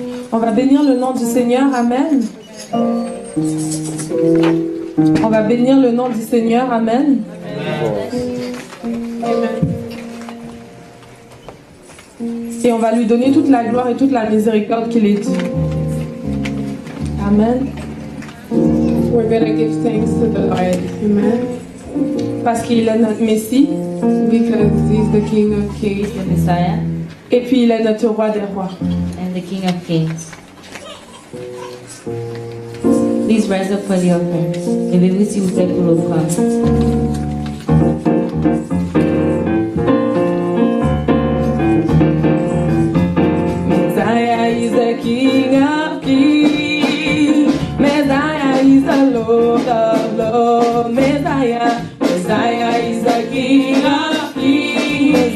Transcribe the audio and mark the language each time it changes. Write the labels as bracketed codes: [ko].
[fr] On va bénir le nom du Seigneur. Amen. On va bénir le nom du Seigneur. Amen. Amen. Et on va lui donner toute la gloire et toute la miséricorde qu'il est dû. Amen. [en] We're going to give thanks to the Lord. Amen. [fr] Parce qu'il est notre Messie. [en] Because he's the King of Kings. The Messiah [fr] Et puis il est notre roi des rois. [en] and the King of Kings. Please rise up for the offering. [fr] Levez-vous s'il vous plaît pour l'offrande. [en] Messiah is the King of Kings. Messiah is the Lord of Lords. Messiah is the King of Kings.